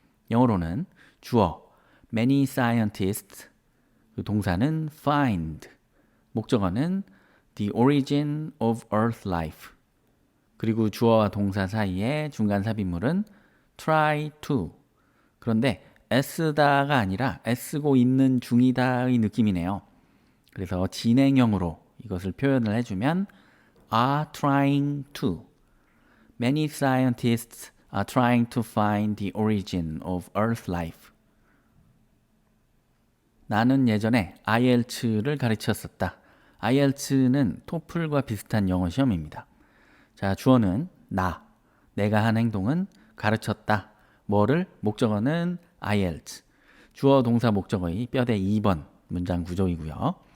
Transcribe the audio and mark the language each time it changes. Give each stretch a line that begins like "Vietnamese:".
Korean: 영어로는 주어 many scientists, 그 동사는 find, 목적어는
English: the origin of earth life,
Korean: 그리고 주어와 동사 사이에 중간 삽입물은 try to. 그런데 애쓰다가 아니라 애쓰고 있는 중이다의 느낌이네요. 그래서 진행형으로 이것을 표현을 해주면
English: are trying to. Many scientists are trying to find the origin of Earth life.
Korean: 나는 예전에 IELTS를 가르쳤었다. IELTS는 토플과 비슷한 영어 시험입니다. 자, 주어는 나, 내가 한 행동은 가르쳤다. 뭐를? 목적어는 IELTS. 주어 동사 목적어의 뼈대 2번 문장 구조이고요.